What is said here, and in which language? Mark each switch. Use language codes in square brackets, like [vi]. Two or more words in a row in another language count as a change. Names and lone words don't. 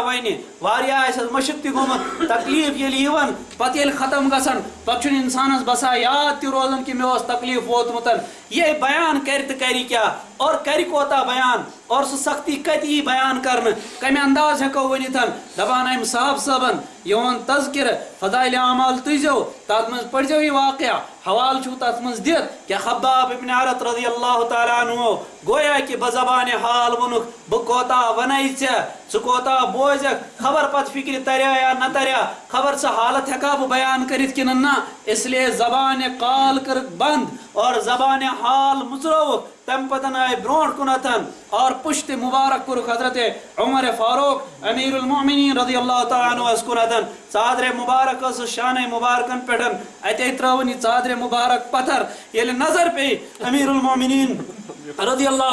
[ks] وَنہِ واریاہ آسٮ۪س مٔشِد تہِ گوٚمُت تکلیٖف ییٚلہِ یِوان پتہٕ ییٚلہِ ختم گژھان پتہٕ چھُنہٕ انسانس باسان یاد تہِ روزان کہِ مےٚ اوس تکلیٖف ووتمُت یہِ بیان کرِ تہٕ کرِ کیٛاہ اور کرِ کوتاہ بیان اور سُہ سختی کتہِ یی بیان کرنہٕ کمہِ انداز ہٮ۪کو ؤنِتھ دپان امہِ صاحب صٲبن یِہُنٛد تذکِرٕ فضایلِ اعمال تُلۍزیو تتھ منٛز پٔرۍزیو یہِ واقعہ حوالہٕ چھُو تتھ منٛز دِتھ کہِ خباب ابن عرط [ar] رضی اللہ تعالیٰ عنہ [ks] گویا کہِ بزبانہِ حال ووٚنُکھ بہٕ کوتاہ ونے ژےٚ ژٕ کوتاہ بوزکھ خبر پتہٕ فکرِ تریا یا نہ تریا خبر سۄ حالت ہٮ۪کا بہٕ بیان کٔرِتھ کِنہٕ نہ [ur] اس لیے [ks] زبانہِ قال کٔرٕکھ بنٛد اور زبانہِ حال مُژرٲوُکھ تمہِ پتہٕ آیہِ برونٛٹھ کُنتھ اور پُشتہِ مُبارک کوٚرُکھ حضرت عمر فاروق امیٖر المومنیٖن [ar] رضی اللہ تعالیٰ عنہس [ks] کُنتھ ژادرِ مُبارک ٲسٕس شانَے مُبارکن پٮ۪ٹھ اتے ترٲوٕن یہِ ژادرِ مُبارک پتھر ییٚلہِ نظر پیٚیہِ امیٖر المومنیٖن [ar] رضی اللہ